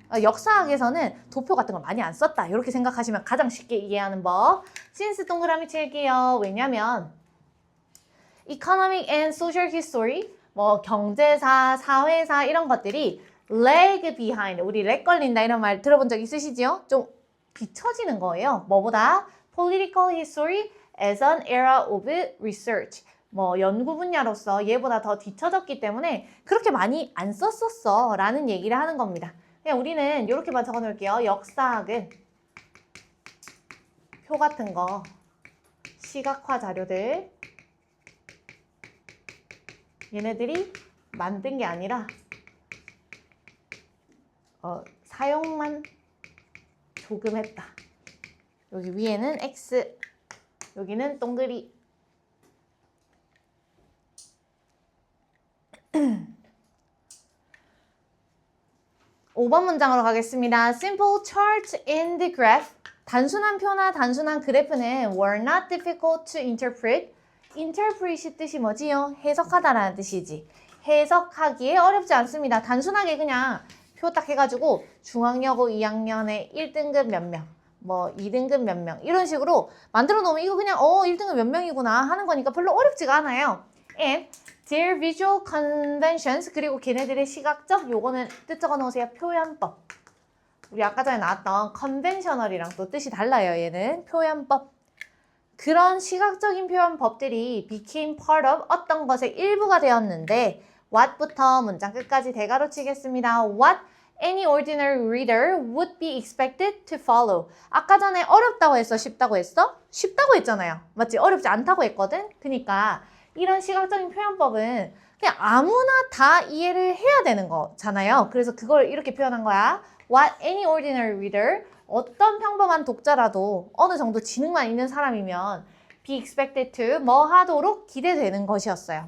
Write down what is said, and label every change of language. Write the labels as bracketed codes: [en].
[ko] 역사학에서는 도표 같은 걸 많이 안 썼다. 이렇게 생각하시면 가장 쉽게 이해하는 법. since 동그라미 칠게요. 왜냐면 [en] economic and social history, [ko] 뭐 경제사, 사회사 이런 것들이 [en] lag behind, [ko] 우리 렉 걸린다 이런 말 들어본 적 있으시지요? 좀 뒤처지는 거예요. 뭐보다? [en] Political history as an era of research. [ko] 뭐 연구 분야로서 얘보다 더 뒤처졌기 때문에 그렇게 많이 안 썼었어 라는 얘기를 하는 겁니다. 그냥 우리는 이렇게만 적어 놓을게요. 역사학은 표 같은 거, 시각화 자료들 얘네들이 만든 게 아니라 사용만 조금 했다. 여기 위에는 X, 여기는 동그리. (5번) 문장으로 가겠습니다. [en] Simple charts in the graph. [ko] 단순한 표나 단순한 그래프는 [en] were not difficult to interpret. [ko] interpret이 뜻이 뭐지요? 해석하다라는 뜻이지. 해석하기에 어렵지 않습니다. 단순하게 그냥 표 딱 해가지고 중앙여고 2학년에 1등급 몇 명, 뭐 2등급 몇 명 이런 식으로 만들어 놓으면 이거 그냥 1등급 몇 명이구나 하는 거니까 별로 어렵지가 않아요. [en] And their visual conventions, [ko] 그리고 걔네들의 시각적, 요거는 뜻 적어 놓으세요. 표현법. 우리 아까 전에 나왔던 conventional이랑 또 뜻이 달라요. 얘는 표현법. 그런 시각적인 표현법들이 [en] became part of [ko] 어떤 것의 일부가 되었는데 what부터 문장 끝까지 대괄호 치겠습니다. [en] What any ordinary reader would be expected to follow. [ko] 아까 전에 어렵다고 했어? 쉽다고 했어? 쉽다고 했잖아요. 맞지? 어렵지 않다고 했거든? 그러니까 이런 시각적인 표현법은 그냥 아무나 다 이해를 해야 되는 거잖아요. 그래서 그걸 이렇게 표현한 거야. [en] What any ordinary reader, [ko] 어떤 평범한 독자라도 어느 정도 지능만 있는 사람이면 [en] be expected to [ko] 뭐 하도록 기대되는 것이었어요.